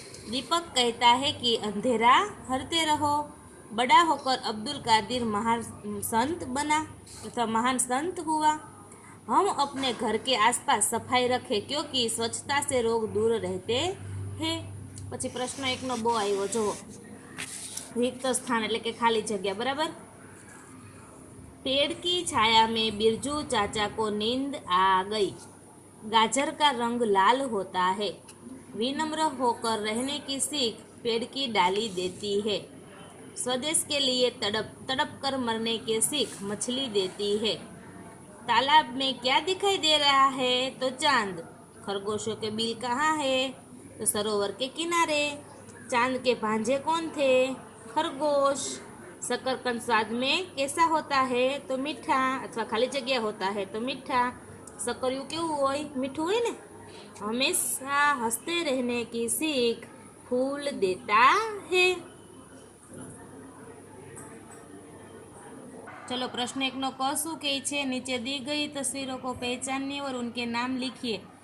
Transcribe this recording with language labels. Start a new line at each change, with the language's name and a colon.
Hindi: दीपक कहता है कि अंधेरा हरते रहो. बड़ा होकर अब्दुल कादिर महान संत बना तथा महान संत हुआ. हम अपने घर के आसपास सफाई रखें क्योंकि स्वच्छता से रोग दूर रहते हैं.
Gujarati: પછી પ્રશ્ન 1 નો બો આવ્યો. જો
Hindi: रिक्त स्थान
Gujarati: એટલે કે ખાલી જગ્યા બરાબર.
Hindi: पेड़ की छाया में बिरजू चाचा को नींद आ गई. गाजर का रंग लाल होता है. विनम्र होकर रहने की सीख पेड़ की डाली देती है. स्वदेश के लिए तड़प कर मरने की सीख मछली देती है. तालाब में क्या दिखाई दे रहा है? तो चांद. खरगोशों के बिल कहाँ है? तो सरोवर के किनारे. चांद के भांजे कौन थे? खरगोश. शकरकंद स्वाद में कैसा होता है? तो मीठा अथवा खाली जगह होता है तो मीठा.
Gujarati: सकरिયું કેવું હોય? મીઠું હોય ને.
Hindi: हमेशा हंसते रहने की सीख फूल देता है. चलो प्रश्न
Gujarati: 1 નો ક શું કહે છે?
Hindi: नीचे दी गई तस्वीरों को पहचानिए और उनके नाम लिखिए.